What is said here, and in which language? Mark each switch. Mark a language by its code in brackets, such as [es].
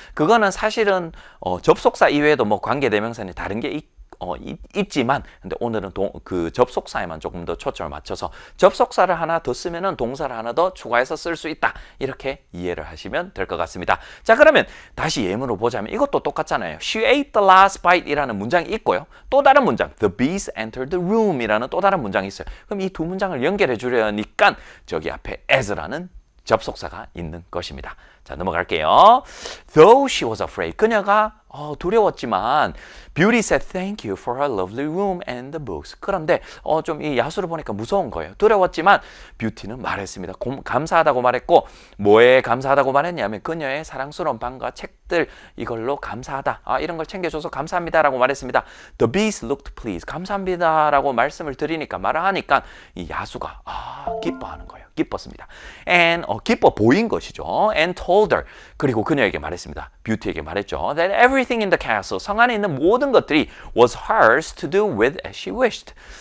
[ko] 그거는 사실은 접속사 이외에도 뭐 관계대명사니 다른 게 있지만, 근데 오늘은 그 접속사에만 조금 더 초점을 맞춰서 접속사를 하나 더 쓰면은 동사를 하나 더 추가해서 쓸 수 있다. 이렇게 이해를 하시면 될 것 같습니다. 자, 그러면 다시 예문으로 보자면 이것도 똑같잖아요. [en] She ate the last bite [ko] 이라는 문장이 있고요. 또 다른 문장, [en] The beast entered the room [ko] 이라는 또 다른 문장이 있어요. 그럼 이 두 문장을 연결해 주려니까 저기 앞에 as라는 접속사가 있는 것입니다. 자, 넘어갈게요. [en] Though she was afraid. [ko] 그녀가 두려웠지만 [en] Beauty said thank you for her lovely room and the books. [ko] 그런데 좀 이 야수를 보니까 무서운 거예요. 두려웠지만 뷰티는 말했습니다. 감사하다고 말했고, 뭐에 감사하다고 말했냐면 그녀의 사랑스러운 방과 책들, 이걸로 감사하다. 이런 걸 챙겨줘서 감사합니다라고 말했습니다. [en] The beast looked pleased. [ko] 감사합니다라고 말씀을 드리니까, 말을 하니까 이 야수가 기뻐하는 거예요. 기뻤습니다. And 기뻐 보인 것이죠. [en] And told her. [ko] 그리고 그녀에게 말했습니다. 뷰티에게 말했죠. [en] That everything in the castle, [ko] 성 안에 있는 모든 것들이 [en] was hers to do with as she wished.